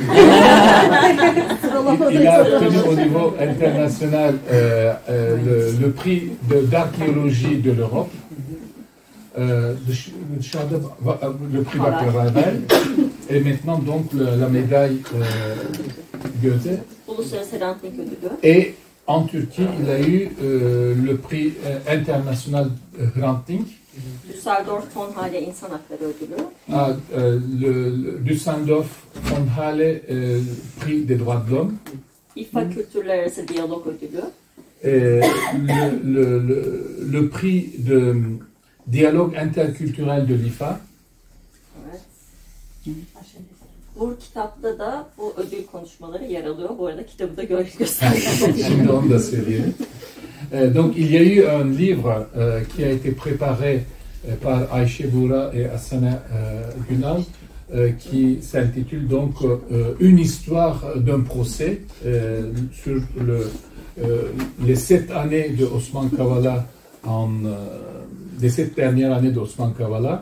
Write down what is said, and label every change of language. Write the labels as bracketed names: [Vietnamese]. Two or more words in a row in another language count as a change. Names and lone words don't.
[French] Il a obtenu au niveau international le prix d'archéologie de l'Europe. Le prix Václav Havel et maintenant donc la médaille Goethe. [Turkish] Uluslararası Hrant Dink ödülü. [French] Et en Turquie, il a eu le prix international Hrant Dink. [Turkish] Düsseldorf Von Hale İnsan Hakları ödülü. [French] Le Düsseldorf Von Hale prix des droits de l'homme. [Turkish] İFA Kültürler Arası Diyalog ödülü. [French] Le prix de dialogue interculturel de l'IFA. [Turkish] Evet. Bu kitapta da bu ödül konuşmaları yer alıyor. Bu arada kitabı da göstereyim. Şimdi onu da söyleyelim. [French] Donc il y a eu un livre qui a été préparé par Ayşe Buğra et Asena Günal qui s'intitule donc Une histoire d'un procès sur les 7 années de Osman Kavala, les 7 dernières années d'Osman Kavala.